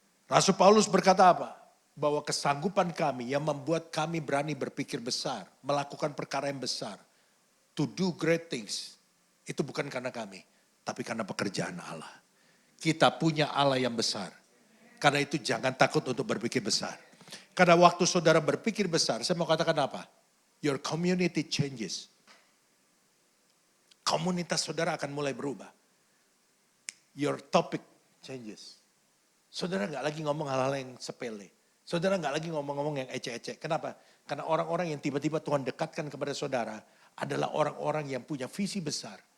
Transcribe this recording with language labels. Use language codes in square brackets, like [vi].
[id] Rasul Paulus berkata apa? Bahwa kesanggupan kami yang membuat kami berani berpikir besar, melakukan perkara yang besar, [en] to do great things, [id] itu bukan karena kami, tapi karena pekerjaan Allah. Kita punya Allah yang besar. Karena itu jangan takut untuk berpikir besar. Karena waktu saudara berpikir besar, saya mau katakan apa? [en] Your community changes. [id] Komunitas saudara akan mulai berubah. [en] Your topic changes. [id] Saudara gak lagi ngomong hal-hal yang sepele. Saudara gak lagi ngomong-ngomong yang ecek-ecek. Kenapa? Karena orang-orang yang tiba-tiba Tuhan dekatkan kepada saudara adalah orang-orang yang punya visi besar.